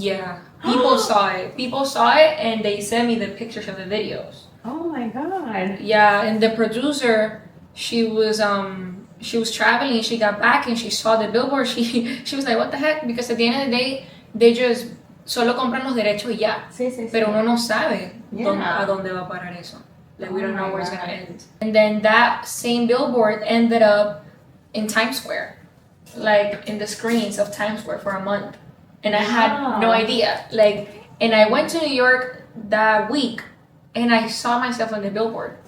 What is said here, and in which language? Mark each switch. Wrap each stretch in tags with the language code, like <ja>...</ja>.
<en>Yeah. People saw it. People saw it and they sent me the pictures of the videos. Oh my god. Yeah, and the producer, she was traveling, she got back and she saw the billboard. She was like, what the heck? Because at the end of the day, they just</en> <es>solo compran los derechos y ya. Sí. Pero uno no sabe a dónde va a parar eso.</es> <en>Like, we don't know where it's gonna end. And then that same billboard ended up in Times Square, like in the screens of Times Square for a month. And I had no idea. Like, and I went to New York that week and I saw myself on the billboard.</en>